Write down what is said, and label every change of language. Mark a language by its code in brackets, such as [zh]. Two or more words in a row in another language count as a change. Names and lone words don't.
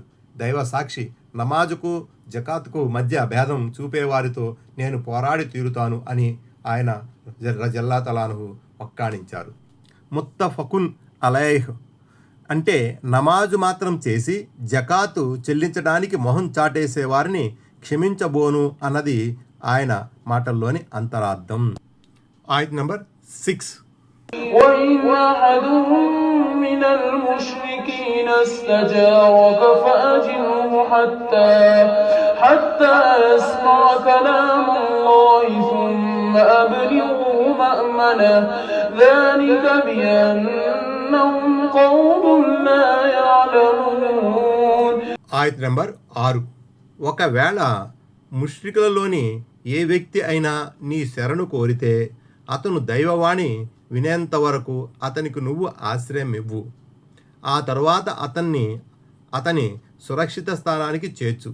[te] దైవ సాక్షి, నమాజుకు జకాత్కు మధ్య భేదం చూపేవారితో నేను పోరాడి తీరుతాను అని ఆయన [ar] رضي الله تعالى عنه [te] వక్కాణించారు. [ar] متفق عليه [te] అంటే నమాజు మాత్రం చేసి జకాతు చెల్లించడానికి మొహం చాటేసే వారిని క్షమించబోను అన్నది ఆయన మాటల్లోని అంతరార్థం. ఆయత్ నంబర్ 6. [ar] وَإِنْ أَحَدٌ مِّنَ الْمُشْرِكِينَ اسْتَجَارَكَ فَأَجِرْهُ حَتَّى يَسْمَعَ كَلَامَ اللَّهِ ثُمَّ أَبْلِغْهُ مَأْمَنَهُ ذَلِكَ بِأَنَّهُمْ قَوْمٌ لَّا يَعْلَمُونَ. [te] ఆయత్ నంబర్ 6. ఒకవేళ ముష్రికులలోని ఏ వ్యక్తి అయినా నీ శరణు కోరితే అతను దైవవాణి వినేంత వరకు అతనికి నువ్వు ఆశ్రయం ఇవ్వు. ఆ తరువాత అతని సురక్షిత స్థానానికి చేర్చు.